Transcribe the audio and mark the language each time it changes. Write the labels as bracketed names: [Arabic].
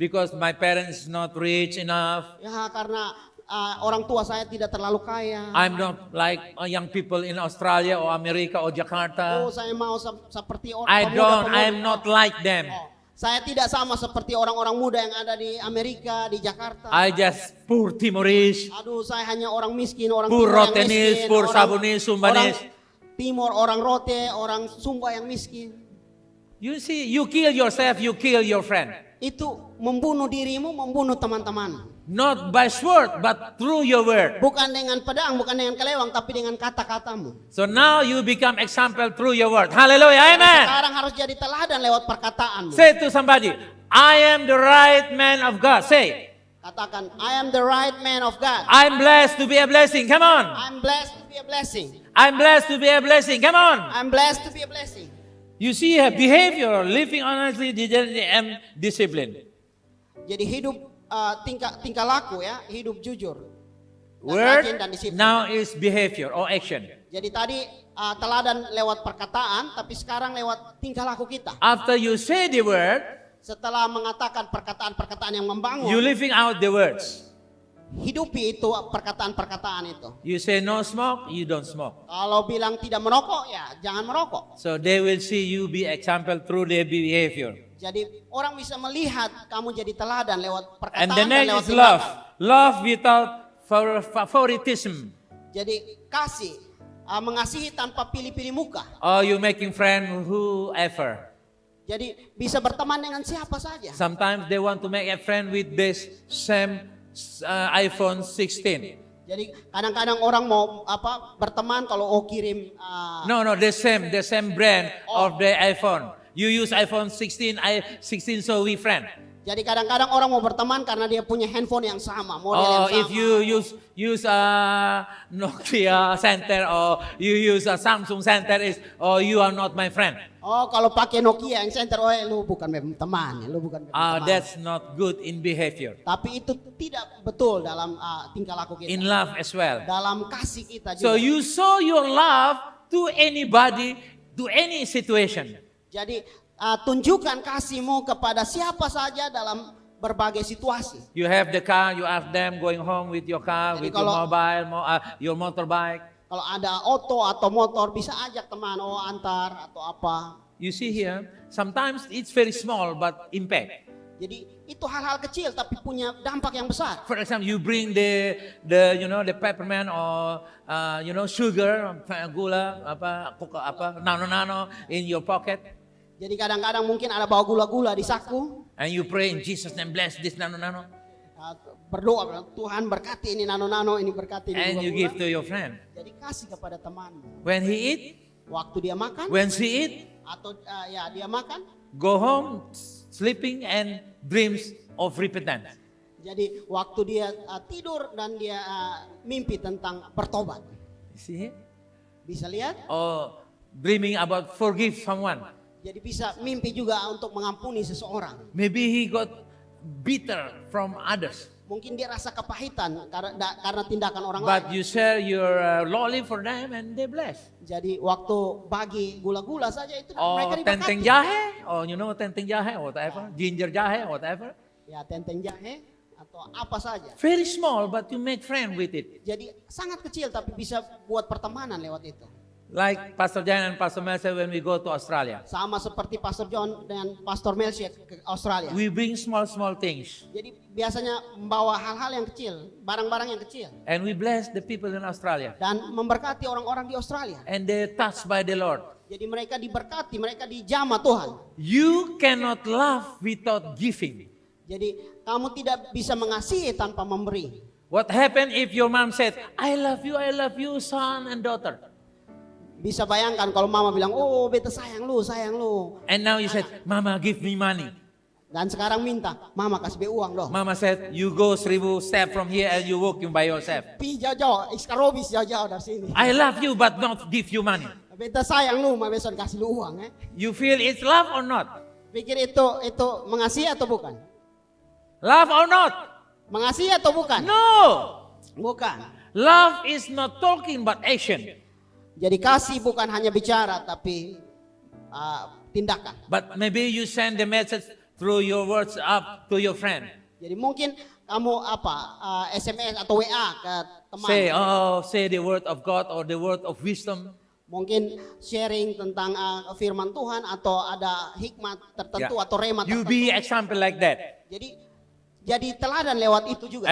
[English] because my parents is not rich enough. [Indonesian] Ya karena orang tua saya tidak terlalu kaya. [English] I'm not like young people in Australia or America or Jakarta. [Indonesian] Saya mau seperti orang [English] I'm not like them. [Indonesian] Saya tidak sama seperti orang-orang muda yang ada di Amerika, di Jakarta. [English] I just poor Timorese, [Indonesian] Aduh, saya hanya orang miskin, orang [English] poor [Indonesian] Timor yang [English] Rotenis, [Indonesian] miskin, [English] poor [Indonesian] orang- [English] Sabonis, Sumbanis. [Indonesian] orang Timor, orang Rote, orang Sumba yang miskin. [English] You see, you kill yourself, you kill your friend. [Indonesian] Itu membunuh dirimu, membunuh teman-teman. [English] Not by sword, but through your word. [Indonesian] Bukan dengan pedang, bukan dengan kelewang, tapi dengan kata-katamu. [English] So now you become example through your word. Hallelujah, amen. [Indonesian] Sekarang harus jadi teladan lewat perkataanmu. [English] Say to somebody, I am the right man of God. Say, [Indonesian] Katakan, [English] I am the right man of God. I'm blessed to be a blessing. Come on. I'm blessed to be a blessing. I'm blessed to be a blessing. Come on. I'm blessed to be a blessing. You see her behavior, living honestly, diligently, and discipline. [Indonesian] Jadi hidup tingkah laku ya, hidup jujur. Dan [English] Word [Indonesian] rajin dan disiplin. [English] now is behavior or action. [Indonesian] Jadi tadi teladan lewat perkataan, tapi sekarang lewat tingkah laku kita. [English] After you say the word, [Indonesian] Setelah mengatakan perkataan-perkataan yang membangun, [English] you living out the words. [Indonesian] hidupi itu perkataan-perkataan itu. [English] You say no smoke, you don't smoke. [Indonesian] Kalau bilang tidak merokok, ya jangan merokok. [English] So they will see you be example through their behavior. [Indonesian] Jadi orang bisa melihat kamu jadi teladan lewat perkataan [English] And the [Indonesian] dan [English] next [Indonesian] lewat [English] is love. [Indonesian] tindakan. [English] Love without favoritism. [Indonesian] Jadi kasih, mengasihi tanpa pilih-pilih muka. [English] Or you making friend whoever. [Indonesian] Jadi bisa berteman dengan siapa saja. [English] Sometimes they want to make a friend with this same iPhone 16. [Indonesian] Jadi kadang-kadang orang mau berteman kalau kirim [English] No, the same brand of the iPhone. You use iPhone 16, 16 so we friend. [Indonesian] Jadi kadang-kadang orang mau berteman karena dia punya handphone yang sama, model [English] Or [Indonesian] yang sama. [English] if you use Nokia center or you use a Samsung center is you are not my friend. [Indonesian] Kalau pakai Nokia yang center, lu bukan teman, lu bukan teman. [English] That's not good in behavior. [Indonesian] Tapi itu tidak betul dalam tingkah laku kita. [English] In love as well. [Indonesian] Dalam kasih kita juga. [English] So you show your love to anybody, to any situation. [Indonesian] Jadi tunjukkan kasihmu kepada siapa saja dalam berbagai situasi. [English] You have the car, you ask them going home with your car, [Indonesian] Jadi [English] with your [Indonesian] kalau- [English] mobile, your motorbike. [Indonesian] Kalau ada oto atau motor bisa ajak teman, oh antar atau apa. [English] You see here, sometimes it's very small but impact. [Indonesian] Jadi itu hal-hal kecil tapi punya dampak yang besar. [English] For example, you bring the peppermint or sugar, gula, nano in your pocket, [Indonesian] Jadi kadang-kadang mungkin ada bawa gula-gula di saku. [English] and you pray in Jesus' name, bless this nano. [Indonesian] Berdoa, Tuhan berkati ini nano-nano, ini berkati ini [English] And you [Indonesian] gula-gula. [English] give to your friend. [Indonesian] Jadi kasih kepada temanmu. [English] When he eat, [Indonesian] Waktu dia makan [English] when she eat, [Indonesian] atau ya dia makan, [English] go home, sleeping and dreams of repentance. [Indonesian] jadi waktu dia tidur dan dia mimpi tentang bertobat. [English] You see here? [Indonesian] Bisa lihat? [English] Or dreaming about forgive someone. [Indonesian] Jadi bisa mimpi juga untuk mengampuni seseorang. [English] Maybe he got bitter from others. [Indonesian] Mungkin dia rasa kepahitan karena tindakan orang [English] But [Indonesian] lain. [English] you share your lolly for them and they bless. [Indonesian] Jadi waktu bagi gula-gula saja itu [English] Or [Indonesian] mereka tenteng diberkati. [English] jahe, or tenteng jahe, or whatever, ginger jahe, or whatever. [Indonesian] Ya tenteng jahe atau apa saja. [English] Very small, but you make friend with it. [Indonesian] Jadi sangat kecil tapi bisa buat pertemanan lewat itu. [English] Like Pastor Jan and Pastor Melsa when we go to Australia. [Indonesian] Sama seperti Pastor John dan Pastor Melchia ke Australia. [English] We bring small things. [Indonesian] Jadi biasanya membawa hal-hal yang kecil, barang-barang yang kecil. [English] And we bless the people in Australia. [Indonesian] Dan memberkati orang-orang di Australia. [English] And they're touched by the Lord. [Indonesian] Jadi mereka diberkati, mereka dijamah Tuhan. [English] You cannot love without giving. [Indonesian] Jadi kamu tidak bisa mengasihi tanpa memberi. [English] What happened if your mom said, I love you, son and daughter. [Indonesian] Bisa bayangkan kalau mama bilang, oh beta sayang lu. [English] And now you said, Mama, give me money. [Indonesian] Dan sekarang minta, mama kasih be uang dong. [English] Mama said, you go 1,000 steps from here and you walking by yourself. [Indonesian] Pi jauh-jauh, iskarobis jauh-jauh dari sini. [English] I love you but not give you money. [Indonesian] Beta sayang lu, ma besok kasih lu uang. [English] You feel it's love or not? [Indonesian] Pikir itu mengasihi atau bukan? [English] Love or not? [Indonesian] Mengasihi atau bukan? [English] No. [Indonesian] Bukan. [English] Love is not talking but action. [Indonesian] Jadi kasih bukan hanya bicara tapi tindakan. [English] But maybe you send the message through your words up to your friend. [Indonesian] Jadi mungkin kamu SMS atau WA ke teman. [English] Say the word of God or the word of wisdom. [Indonesian] Mungkin sharing tentang firman Tuhan atau ada hikmat tertentu [English] Yeah. [Indonesian] atau rema [English] You [Indonesian] tertentu. [English] be example like that. [Indonesian] Jadi teladan lewat itu juga.